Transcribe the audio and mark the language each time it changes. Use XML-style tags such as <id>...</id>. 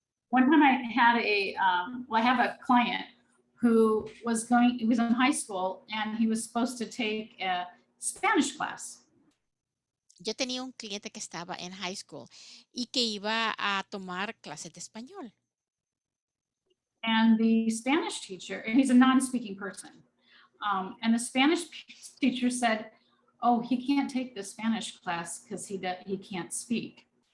<en>One time I had I have a client who he was in high school and he was supposed to take a Spanish class.</en> <es>Yo tenía un cliente que estaba en high school y que iba a tomar clases de español.</es> <en>And the Spanish teacher, and he's a non-speaking person, and the Spanish teacher said, oh, he can't take the Spanish class because he can't speak.</en>